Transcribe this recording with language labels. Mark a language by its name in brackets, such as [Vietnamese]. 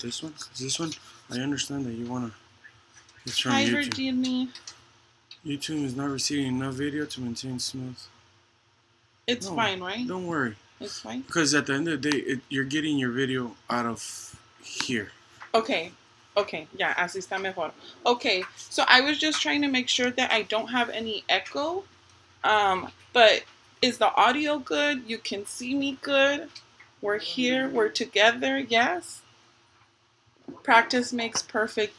[English] This one, I understand that you want to... It's from Hi, YouTube. Virginia. YouTube is not receiving enough video to maintain smooth. It's fine, right? Don't worry. It's fine? Because at the end of the day, you're getting your video out of here. Okay, yeah, [Spanish] así está mejor. [English] Okay, so I was just trying to make sure that I don't have any echo. But is the audio good? You can see me good? We're here, we're together, yes? Practice makes perfect.